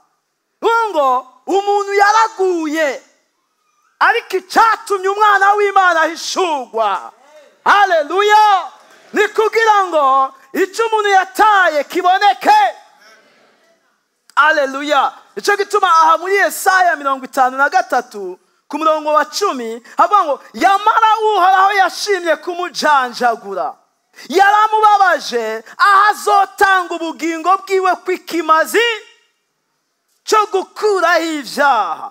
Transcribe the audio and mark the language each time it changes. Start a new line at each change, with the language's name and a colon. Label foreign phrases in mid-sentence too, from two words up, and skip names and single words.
Kinyarwanda: Ngo umuntu yaraguye, ariko icyatumye umwana w'Imana ahishurwa, haleluya, ni kugira ngo icyo umuntu yataye kiboneke. Haleluya!
Rundi: Icyo gituma aha muri Yesaya 53 ku murongo wa 10 havuga ngo yamara Uhoraho yashimye kumujanjagura, yaramubabaje, aho azotanga ubugingo bwiwe kw'ikimazi cyo gukuraho ibyaha.